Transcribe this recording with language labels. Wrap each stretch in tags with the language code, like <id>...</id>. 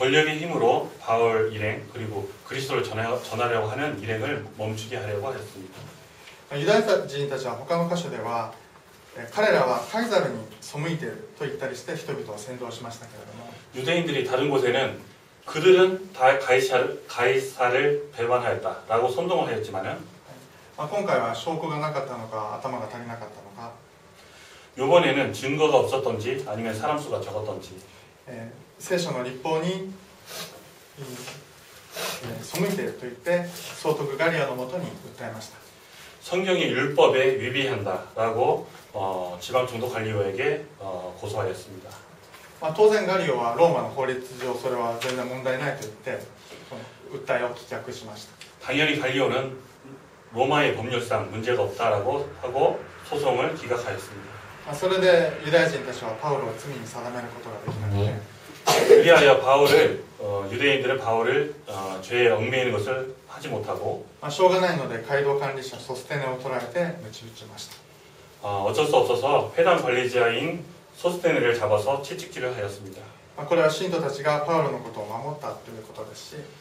<ko>권력의 힘으로 바울 일행 그리고 그리스도를 전하려고 하는 일행을 멈추게 하려고 하였습니다.</ko> <ja>ユダヤ人たちは他の箇所では彼らはカイザルに背いていると言ったりして人々を扇動しましたけれども</ja> <ko>유대인들이 다른 곳에는 그들은 다 가이사를 배반하였다라고 선동을 하였지만은</ko> <ja>今回は証拠がなかったのか頭が足りなかったのか</ja> <ko>이번에는 증거가 없었던지 아니면 사람 수가 적었던지</ko> <ja>聖書の立法に背いていると言って総督ガリオのもとに訴えました。</ja> <ko>성경이 율법에 위배한다라고 지방 총독 갈리오에게 고소하였습니다.</ko> <ja>当然ガリオはローマの法律上それは全然問題ないと言って訴えを棄却しました。</ja> <ko>당연히 갈리오는 로마의 법률상 문제가 없다라고 하고 소송을 기각하였습니다.</ko> <ja>それでユダヤ人たちはパウロを罪に定めることができなくて</ja> <ko>그리하여 유대인들은 바울을 죄에 얽매이는 것을 하지 못하고</ko> <ja>しょうがないので街道管理者ソステネを捕らえて鞭打ちました。</ja> <ko>어쩔 수 없어서 회당 관리자인 소스테네를 잡아서 채찍질을 하였습니다.</ko> <ja>これは信徒たちがパウロのことを守ったということですし</ja>